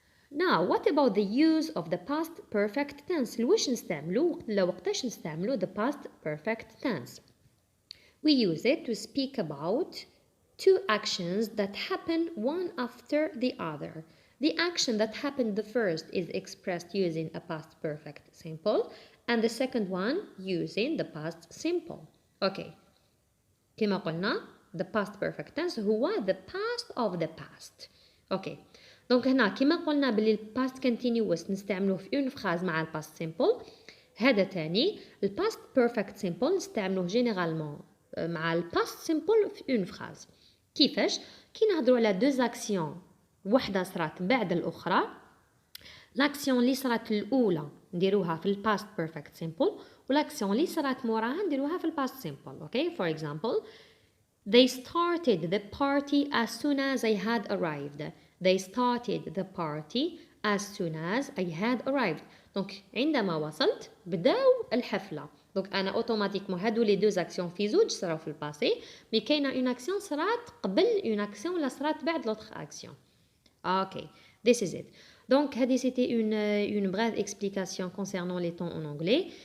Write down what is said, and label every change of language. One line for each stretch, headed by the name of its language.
English: Now what about the use of the past perfect tense؟
Arabic: لوش نستعملو وقتاش نستعملو
English: the past perfect tense؟ We use it to speak about two actions that happen one after the other. The action that happened the first is expressed using a past perfect simple and the second one using the past simple. Okay.
Arabic: كما قلنا
English: the past perfect tense هو the past of the past. Okay.
Arabic: دونك هنا كما قلنا باللي past continuous نستعملوه في
French: une phrase
Arabic: مع past simple. هذا تاني past perfect simple نستعملوه généralement مع past simple في une phrase. كيفاش؟ كي نهضروا على deux actions وحده صرات بعد الاخرى، لاكسيون اللي صرات الاولى نديروها في الباست بيرفكت سيمبل ولاكسيون اللي صرات موراها نديروها في الباست سيمبل.
English: Okay for example they started the party as soon as I had arrived. they started the party as soon as I had arrived.
Arabic: دونك عندما وصلت بداو الحفله. دونك انا اوتوماتيكمون هادو لي دو اكسيون في زوج صراو في الباسي، مي كاينه اون اكسيون صرات قبل اون اكسيون ولا صرات بعد لوطخ اكسيون.
English: Ok, this is it.
French: Donc, c'était une brève explication concernant les temps en anglais.